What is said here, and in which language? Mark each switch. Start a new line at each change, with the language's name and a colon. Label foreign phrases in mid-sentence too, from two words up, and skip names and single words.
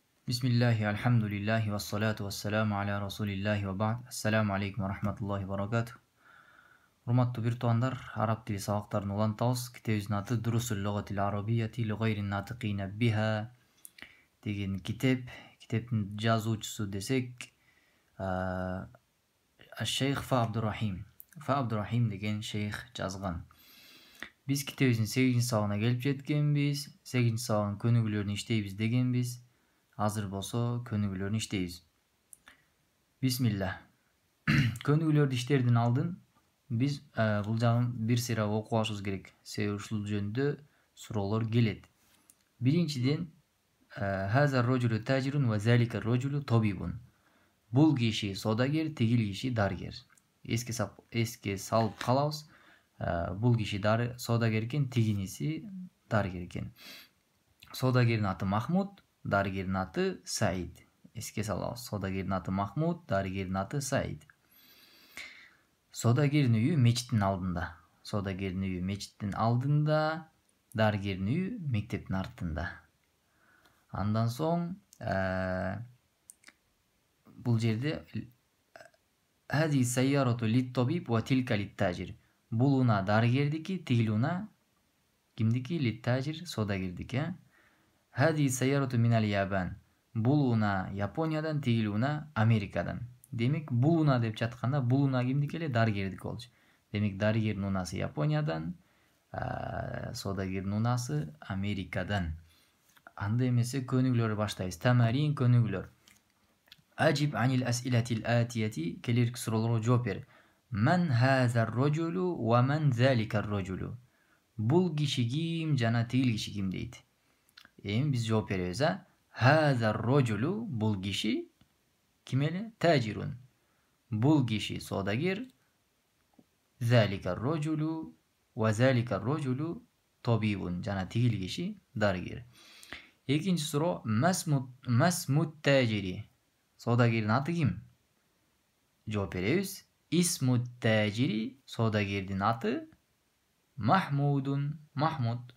Arabic: بسم الله، الحمد لله، والصلاة والسلام على رسول الله وبعد. السلام عليكم ورحمة الله وبركاته.
Kyrgyz: Урматтуу бир туугандар, араб тили сабактарын улантабыз. Китебибиздин аты Дурусул лугатил арабияти ли гайрин натикина биха деген китеп. Китептин жазуучусу десек, Шейх Фа Абдурахим. Фа Абдурахим деген шейх жазган. Биз китебибиздин 8 сабагына келип жеткенбиз. 8 сабагынын көнүгүүлөрүн иштейбиз дегенбиз. Азыр болсо көнүгүүлөрүн иштейбиз. Бисмилlah. Көнүгүүлөрдү иштердин алдын биз бул жагын бир сыйра окуп алышыбыз керек. Себеби ушул жөнүндө суроолор келет. Биринчиден,
Arabic: هذا الرجل تاجر وذلك الرجل طبيب.
Kyrgyz: Бул киши содагер, тигил киши дарыгер. Эске салып калабыз. Бул киши содагер экен, тигиниси дарыгер экен. Содагердин аты Махмуд, дарыгердин аты Саид. Эске салабыз. Содагердин аты Махмуд, дарыгердин аты Саид. Содагердин үйү мечиттин алдында. Содагердин үйү мечиттин алдында, дарыгердин үйү мектептин артында. Андан соң бул жерде
Arabic: هذه السيارة للطبيب وتلك للتاجر.
Kyrgyz: Бул уна дарыгердики, тигил уна кимдики?
Arabic: للتاجر, содагердики. هذه السيارة من اليابان.
Kyrgyz: Бул уна Япониядан, тигил уна Америкадан. Демек, бул уна деп жатканда, бул уна кимдики эле? Дарыгердики болчу. Демек, дарыгердин унасы Япониядан, содагердин унасы Америкадан. Анда эмесе көнүгүүлөрдү баштайбыз. Тамарин, көнүгүүлөр.
Arabic: أجب عن الأسئلة الآتية,
Kyrgyz: келерки суроолорго жооп бер.
Arabic: من هذا الرجل ومن ذلك الرجل.
Kyrgyz: Бул киши ким жана тигил киши ким дейт. Эми биз жооп беребиз,
Arabic: هذا الرجل,
Kyrgyz: бул киши ким эле?
Arabic: Тажирун.
Kyrgyz: Бул киши содагер.
Arabic: ذلك الرجل وذلك الرجل طبيب.
Kyrgyz: Жана тигил киши дарыгер. Экинчи суроо,
Arabic: ما اسم التاجر.
Kyrgyz: Содагердин аты ким? Жооп беребиз.
Arabic: اسم التاجر,
Kyrgyz: содагердин аты Махмудун. Махмуд.